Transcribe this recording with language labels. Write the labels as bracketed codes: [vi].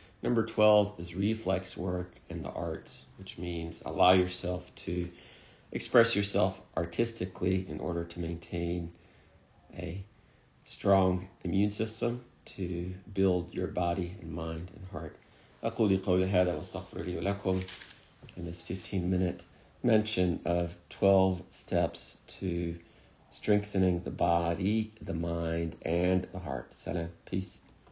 [en] Number 12 is reflex work and the arts, which means allow yourself to express yourself artistically in order to maintain a strong immune system, to build your body and mind and heart. [ar] أقول قولي هذا واستغفر لي ولكم. [en] In this 15-minute mention of 12 steps to strengthening the body, the mind, and the heart. Salam, peace.